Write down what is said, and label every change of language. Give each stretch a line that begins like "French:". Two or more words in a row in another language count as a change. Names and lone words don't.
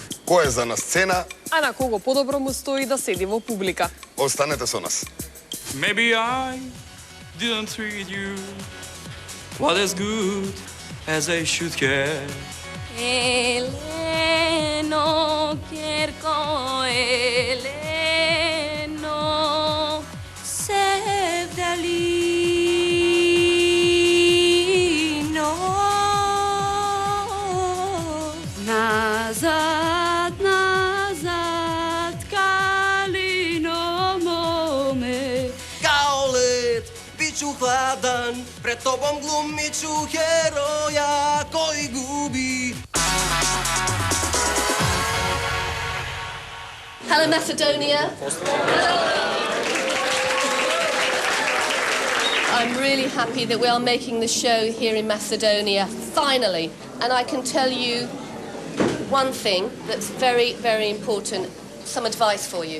Macedonian: Кој е за на сцена, а на кого подобро му стои да седи во публика. останете со нас.
English: Maybe I didn't treat you quite as good as I should have.
Macedonian: Елено, ќерко, Елено, севдалино. Назад, назад, калино моме.
Serbian: Гаолет, бичу хладан, пред тобом глумичу хероја кој губи.
English: Hello, Macedonia. I'm really happy that we are making the show here in Macedonia, finally. And I can tell you one thing that's very, very important, some advice for you.